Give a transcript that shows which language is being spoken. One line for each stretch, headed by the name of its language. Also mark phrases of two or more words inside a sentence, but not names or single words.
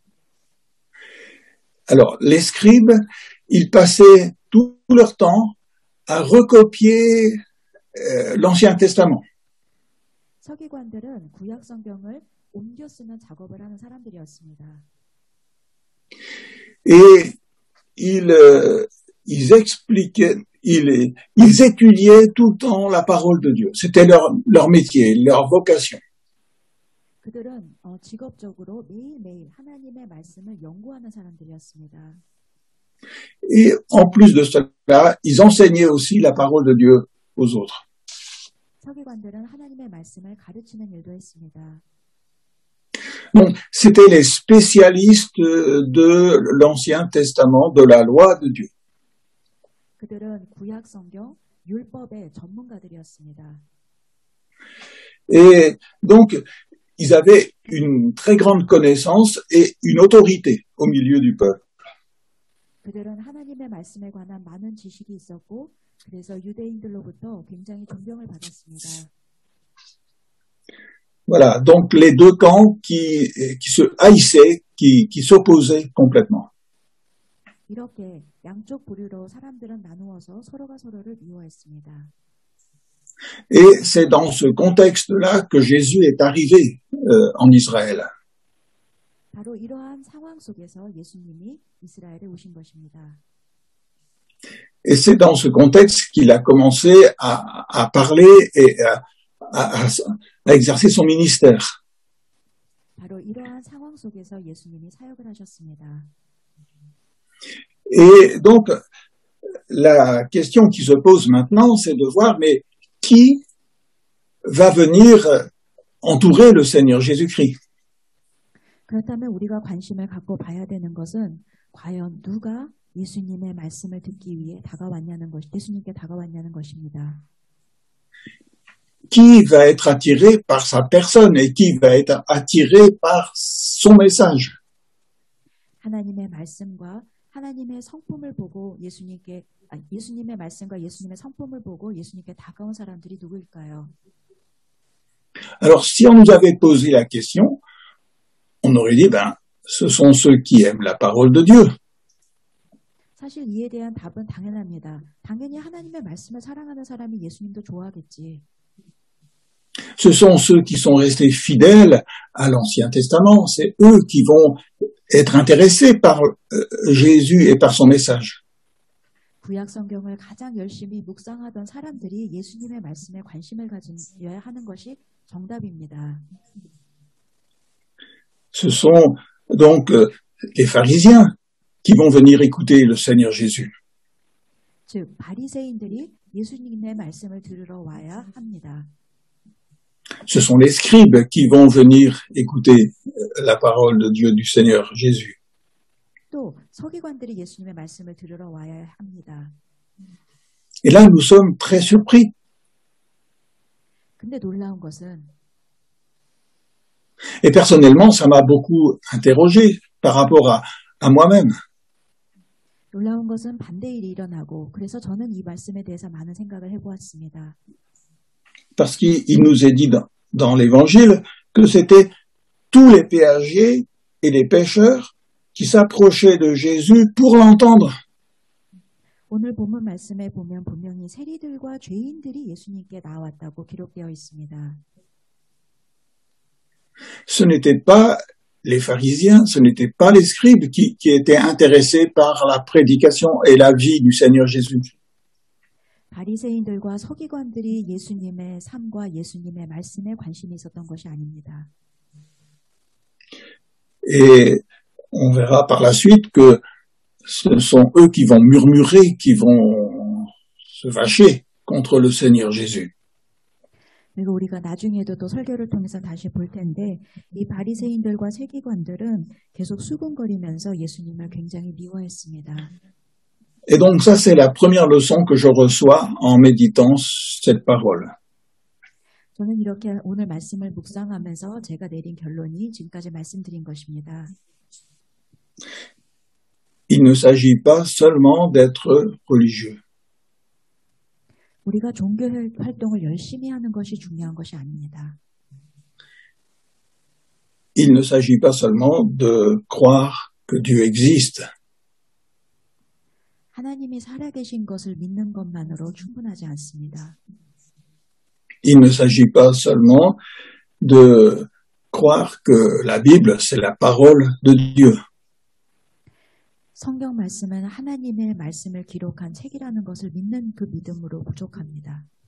French: Alors les scribes, ils passaient tout leur temps à recopier l'Ancien Testament.
Korean: 서기관들은 구약 성경을 옮겨 쓰는 작업을 하는 사람들이었습니다.
French: Et ils expliquaient, ils étudiaient tout le temps la parole de Dieu. C'était leur métier, leur vocation.
Korean: 그들은 직업적으로 매일매일 하나님의 말씀을 연구하는 사람들이었습니다.
French: Et en plus de cela, ils enseignaient aussi la parole de Dieu aux autres.
Korean: 서기관들은 하나님의 말씀을 가르치는 일도 했습니다.
French: Donc, c'étaient les spécialistes de l'Ancien Testament, de la loi de Dieu.
Korean: 그들은 구약 성경 율법의 전문가들이었습니다.
French: Et donc, ils avaient une très grande connaissance et une autorité au milieu du peuple.
Korean: 그들은 하나님의 말씀에 관한 많은 지식이 있었고 그래서 유대인들로부터 굉장히 존경을 받았습니다.
French: Voilà, donc les deux camps qui se haïssaient, qui s'opposaient complètement.
Korean: 이렇게 양쪽 부류로 사람들은 나누어서 서로가 서로를 미워했습니다.
French: Et c'est dans ce contexte-là que Jésus est arrivé en Israël.
Korean: 바로 이러한 상황 속에서 예수님이 이스라엘에 오신 것입니다.
French: Et c'est dans ce contexte qu'il a commencé à parler et à exercer son ministère.
Korean: 바로 이러한 상황 속에서 예수님이 사역을 하셨습니다.
French: Et donc, la question qui se pose maintenant, c'est de voir, mais qui va venir entourer le Seigneur Jésus-Christ?
Korean: 그렇다면 우리가 관심을 갖고 봐야 되는 것은 과연 누가 예수님의 말씀을 듣기 위해 예수님께 다가왔냐는 것입니다.
French: Qui va être attiré par sa personne et qui va être attiré par son message?
Korean: 하나님의 말씀과 하나님의 성품을 보고 예수님의 말씀과 예수님의 성품을 보고 예수님께 다가온 사람들이 누구일까요?
French: Alors, si on nous avait posé la question, on aurait dit, ce sont ceux qui aiment la parole de Dieu.
Korean: 사실 이에 대한 답은 당연합니다. 당연히 하나님의 말씀을 사랑하는 사람이 예수님도 좋아하겠지.
French: Ce sont ceux qui sont restés fidèles à l'Ancien Testament. C'est eux qui vont être intéressés par Jésus et par son message.
Korean: 구약 성경을 가장 열심히 묵상하던 사람들이 예수님의 말씀에 관심을 가져야 하는 것이 정답입니다.
French: Ce sont donc les pharisiens qui vont venir écouter le Seigneur Jésus.
Korean: 즉, 바리새인들이 예수님의 말씀을 들으러 와야 합니다.
French: Ce sont les scribes qui vont venir écouter la parole de Dieu du Seigneur Jésus.
Korean: 또 서기관들이 예수님의 말씀을 들으러 와야 합니다.
French: Et là, nous sommes très surpris.
Korean: 근데 놀라운 것은
French: Et personnellement, ça m'a beaucoup interrogé par rapport à moi-même.
Korean: 놀라운 것은 반대 일이 일어나고 그래서 저는 이 말씀에 대해서 많은 생각을 해보았습니다.
French: Parce qu'il nous est dit dans l'Évangile que c'était tous les péagers et les pêcheurs qui s'approchaient de Jésus pour l'entendre.
Korean: 오늘 본문 말씀에 보면 분명히 세리들과 죄인들이 예수님께 나왔다고 기록되어 있습니다.
French: Ce n'étaient pas les pharisiens, ce n'étaient pas les scribes qui étaient intéressés par la prédication et la vie du Seigneur Jésus.
Korean: 바리새인들과 서기관들이 예수님의 삶과 예수님의 말씀에 관심이 있었던 것이 아닙니다.
French: Et on verra par la suite que ce sont eux qui vont murmurer, qui vont se vacher contre le Seigneur Jésus.
Korean: 그리고 우리가 나중에도 또 설교를 통해서 다시 볼 텐데 이 바리새인들과 세기관들은 계속 수군거리면서 예수님을 굉장히 미워했습니다.
French: Et donc ça, c'est la première leçon que je reçois en méditant cette parole.
Korean: 저는 이렇게 오늘 말씀을 묵상하면서 제가 내린 결론이 지금까지 말씀드린 것입니다.
French: Il ne s'agit pas seulement d'être religieux.
Korean: 우리가 종교 활동을 열심히 하는 것이 중요한 것이 아닙니다.
French: Il ne s'agit pas seulement de croire que Dieu existe.
Korean: 하나님이 살아계신 것을 믿는 것만으로 충분하지 않습니다.
French: Il ne s'agit pas seulement de croire que la Bible, c'est la parole de Dieu.
Korean: 성경 말씀은 하나님의 말씀을 기록한 책이라는 것을 믿는 그 믿음으로 부족합니다.